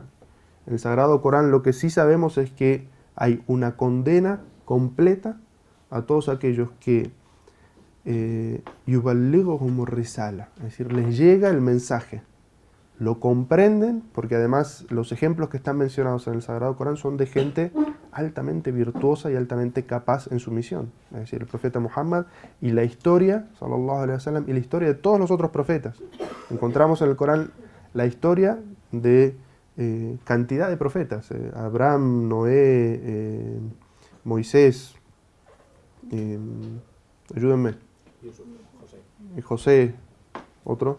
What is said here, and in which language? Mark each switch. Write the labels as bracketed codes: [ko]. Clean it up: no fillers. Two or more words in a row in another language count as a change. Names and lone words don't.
[es] En el Sagrado Corán lo que sí sabemos es que hay una condena completa a todos aquellos que [ar] يبلغهم رسالة, [es] es decir, les llega el mensaje, lo comprenden, porque además los ejemplos que están mencionados en el Sagrado Corán son de gente altamente virtuosa y altamente capaz en su misión. Es decir, el profeta Muhammad y la historia, [ar] صلى الله عليه وسلم, [es] y la historia de todos los otros profetas. Encontramos en el Corán la historia de cantidad de profetas. Abraham, Noé, Moisés, ayúdenme. José, otro.